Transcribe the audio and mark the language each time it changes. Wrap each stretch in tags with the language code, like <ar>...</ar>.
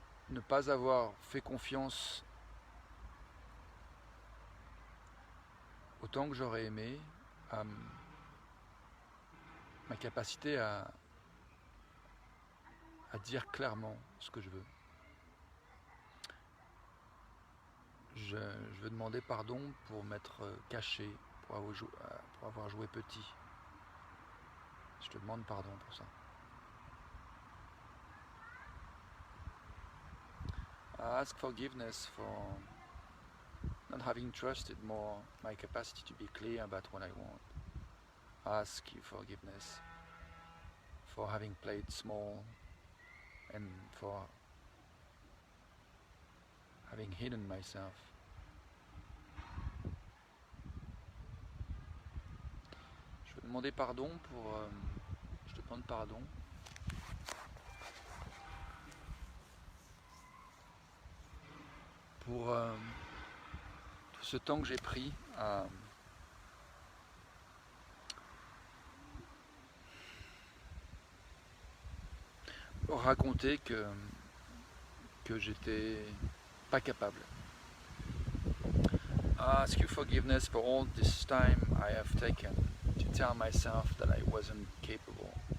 <fr>ne pas avoir fait confiance autant que j'aurais aimé à ma capacité à dire clairement ce que je veux. Je veux demander pardon pour m'être caché, pour avoir joué petit. Je te demande pardon pour ça.</fr> <en>I ask forgiveness for not having trusted more my capacity to be clear about what I want. I ask you forgiveness for having played small and for having hidden myself.</en> <fr>Je veux demander pardon pour... je te demande pardon pour tout ce temps que j'ai pris à raconter que j'étais pas capable.</fr> <en>I ask you forgiveness for all this time I have taken to tell myself that I wasn't capable.</en>